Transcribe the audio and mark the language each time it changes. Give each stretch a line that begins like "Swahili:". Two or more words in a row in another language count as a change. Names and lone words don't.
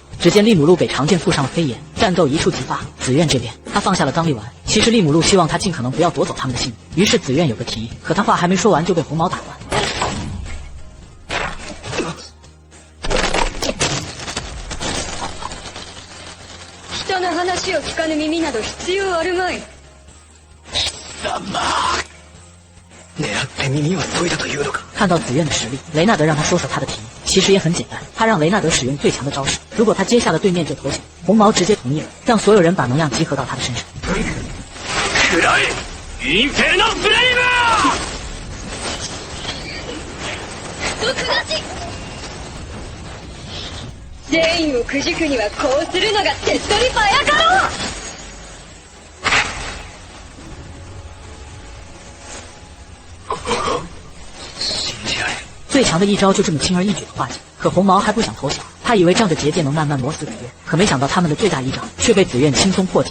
Chinese: 只见利姆路给长剑附上了飞檐，战斗一触即发。紫苑这边，他放下了刚力丸。其实利姆路希望他尽可能不要夺走他们的性命，于是紫苑有个提议，可他话还没说完就被红毛打断。
Japanese: 人の話を聞かぬ耳など必要あるまい。狙って耳を研いだというのか。
Chinese: 看到紫苑的实力，雷纳德让他说说他的提议，其实也很简单，他让雷纳德使用最强的招式，如果他接下了对面就投降。红毛直接同意了，让所有人把能量集合到他的身上。
Japanese: 食らえインフェルノフレイム。善意をくじくにはこうするのが手っ取り早かろう。
Chinese: 最强的一招就这么轻而易举的化解，可红毛还不想投降，他以为仗着结界能慢慢磨死紫苑，可没想到他们的最大依仗却被紫苑轻松破解。